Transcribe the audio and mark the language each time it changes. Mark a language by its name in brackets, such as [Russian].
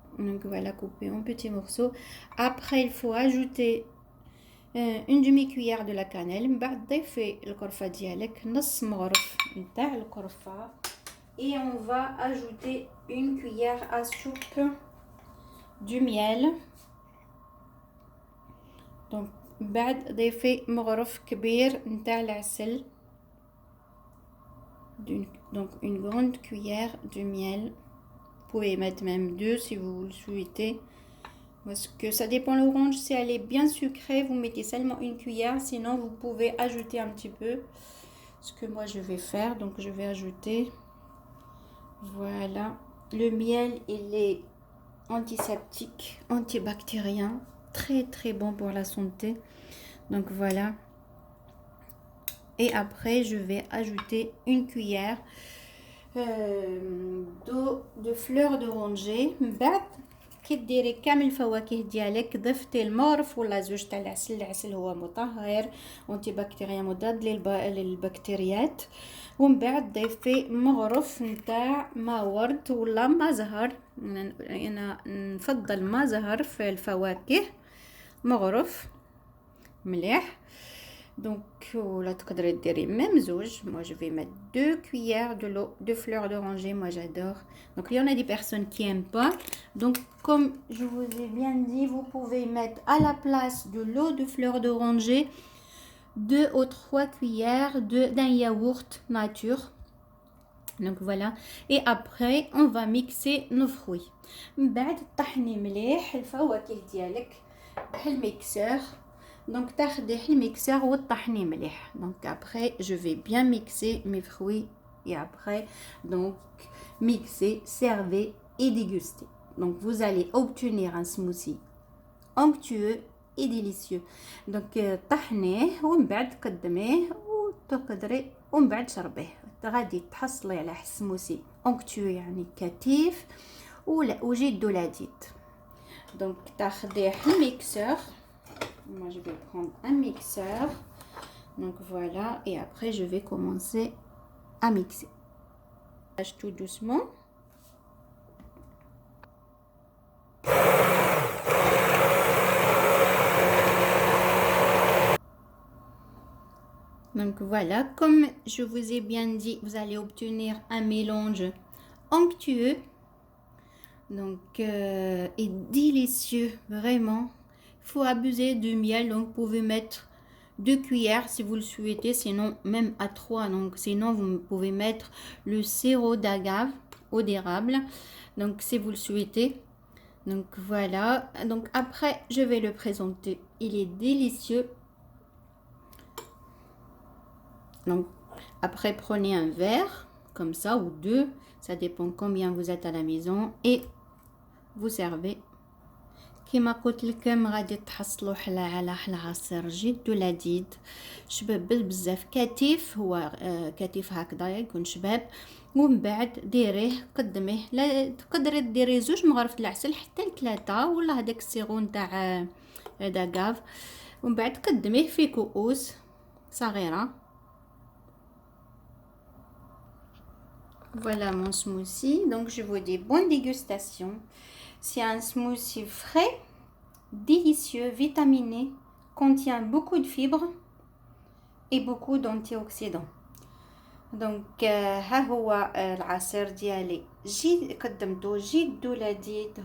[French] Donc voilà, couper en petits morceaux. Après il faut ajouter une demi-cuillère de la cannelle. [Arabic] من بعد ضيفي القرفة ديالك، نص مغرف نتاع القرفة، [French] et on va ajouter une cuillère à soupe du miel. [Arabic] Donc بعد ضيفي مغرف كبير نتاع العسل. [French] donc une grande cuillère de miel. Vous pouvez mettre même 2 si vous le souhaitez. Parce que ça dépend l'orange, si elle est bien sucrée, vous mettez seulement une cuillère. Sinon, vous pouvez ajouter un petit peu. Ce que moi je vais faire, donc je vais ajouter. Voilà. Le miel, il est antiseptique, antibactérien. Très très bon pour la santé. Donc voilà. Et après, je vais ajouter une cuillère d'eau de fleurs d'oranger. [Arabic] كي ديري كامل الفواكه ديالك ضفتي المغرف ولا زوج تاع العسل. العسل هو مطهر انتي بكتيريا مضاد للبكتيريات. ومن بعد ضيفي مغرف نتاع ما ورد ولا ما زهر. انا نفضل ما زهر في الفواكه مغرف مليح. [French] Donc là [Arabic] تقدري ديري [French] même [Arabic] زوج. [French] Moi je vais mettre 2 cuillères de l'eau de fleurs d'oranger. Moi j'adore. Donc il y en a des personnes qui aiment pas. Donc comme je vous ai bien dit, vous pouvez mettre à la place de l'eau de fleurs d'oranger 2 ou 3 cuillères d'un yaourt nature. Donc voilà. Et après on va mixer nos fruits. [Arabic] من بعد طحني مليح الفواكه ديالك بالميكسور. Donc تاخدي الميكسور وتطحني مليح. [French] Donc après je vais bien mixer mes fruits et après donc mixer, servez et déguster. Donc vous allez obtenir un smoothie onctueux et délicieux. [Arabic] Donc طحنيه ومن بعد قدميه وتقدري ومن بعد شربيه. غادي تحصلي على سموسي onctueux يعني كثيف وجد لذيذ. Donc تاخدي الميكسور. [French] Moi je vais prendre un mixeur. Donc voilà, et après je vais commencer à mixer. Tout doucement. Donc voilà, comme je vous ai bien dit, vous allez obtenir un mélange onctueux. Donc et délicieux, vraiment. Il faut abuser du miel, donc vous pouvez mettre 2 cuillères si vous le souhaitez, sinon même à 3. Donc sinon vous pouvez mettre le sirop d'agave ou d'érable, donc si vous le souhaitez. Donc voilà, donc après je vais le présenter. Il est délicieux. Donc après prenez un verre comme ça ou 2, ça dépend combien vous êtes à la maison, et vous servez. [Arabic] كما قلت لكم غادي تحصلوا حلا على حلا عصير جد لذيذ شباب بزاف كثيف. هو كثيف هكذا يكون شباب. ومن بعد ديريه قدميه. لا تقدري ديري 2 مغرفة العسل حتى 3 ولا هذاك السيرو نتاع داكاف. ومن بعد قدميه في كؤوس صغيرة. [French] Voilà mon smoothie. Donc je vous dis bonne dégustation. C'est un smoothie frais, délicieux, vitaminé, contient beaucoup de fibres et beaucoup d'antioxydants. [Arabic] Donc ها هو العصير ديالي قدمته جد لذيذ.